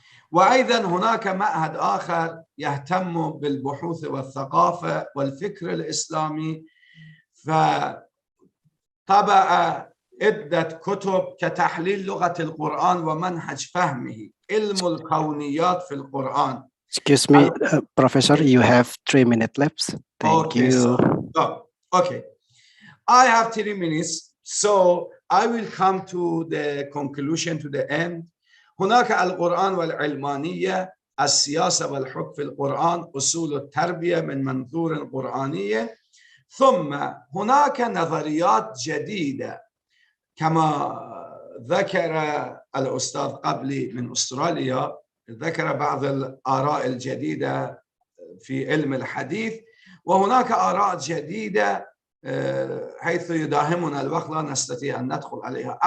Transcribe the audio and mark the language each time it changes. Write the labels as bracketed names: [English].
[Arabic] وأيضا هناك معهد آخر يهتم بالبحوث والثقافة والفكر الإسلامي، فطبع عدة كتب كتحليل لغة القرآن ومنهج فهمه، علم الكونيات في القرآن. [English] Excuse me, Professor, you have 3 minutes left. Thank Okay, you. Okay. I have 3 minutes, so I will come to the conclusion, to the end. [Arabic] هناك القرآن والعلمانية، السياسة والحكم في القرآن، أصول التربية من منظور قرآني، ثم هناك نظريات جديدة كما ذكر الأستاذ قبلي من أستراليا، ذكر بعض الآراء الجديدة في علم الحديث، وهناك آراء جديدة حيث يداهمنا الوقت لا نستطيع أن ندخل عليها.